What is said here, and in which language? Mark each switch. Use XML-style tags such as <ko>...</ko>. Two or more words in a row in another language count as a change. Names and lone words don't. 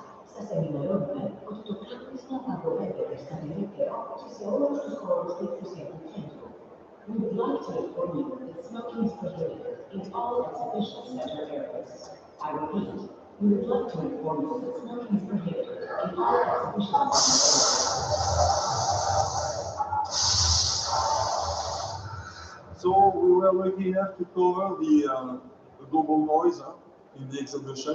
<el>Σας ενημερώνουμε ότι το κλείσμα απαγορεύεται στα περίπτερα και σε όλους τους χώρους του εκθεσιακού κέντρου.</el> <en>We would like to inform you that smoking is prohibited in all exhibition center areas. I repeat, we would like to inform you that smoking is prohibited in all exhibition center areas. So we were lucky enough to cover the global noise in the exhibition.</en>